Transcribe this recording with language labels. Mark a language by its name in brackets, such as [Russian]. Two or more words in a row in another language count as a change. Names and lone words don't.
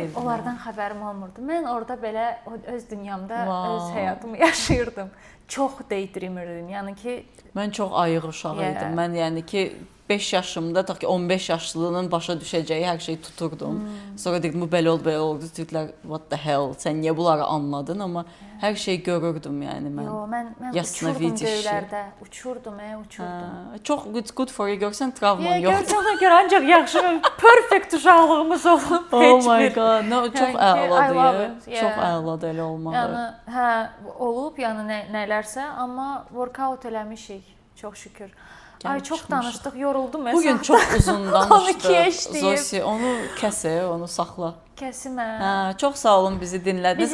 [Azerbaijani] Mən onlardan xəbərim olmurdu. Mən orada belə öz dünyamda öz həyatımı yaşayırdım. Çox daydreamerdim. Yəni ki, mən çox ayıq uşaq idim. Mən yəni ki 5 yaşımda ta ki 15 yaşlılığının başa düşəcəyi hər şeyi tuturdum. Sonra dedim bu belə oldu. Dedilər [English] what the hell? [Azerbaijani] Sən niyə bunları anladın? Amma hər şeyi görürdüm yəni mən. Yo, mən uçurdum göylərdə. Uçurdum. [English] Çox good for you. [Azerbaijani] Görsən travman yoxdur. Görsən ona görə ancaq yaxşı, perfect uşaqlığımız olub. [English] Oh my god. No, [Azerbaijani] çox əladır. Çox əladır elə olmağı. Yəni hə olub, yəni nələrsə, amma workout eləmişik. Çox şükür. Ay çox danışdıq, yoruldum mən. Bugün çox uzun 12 danışdıq. Zosi, onu kəsə, onu saxla. Kəsimə. Hə, çox sağ olun bizi dinlədiniz.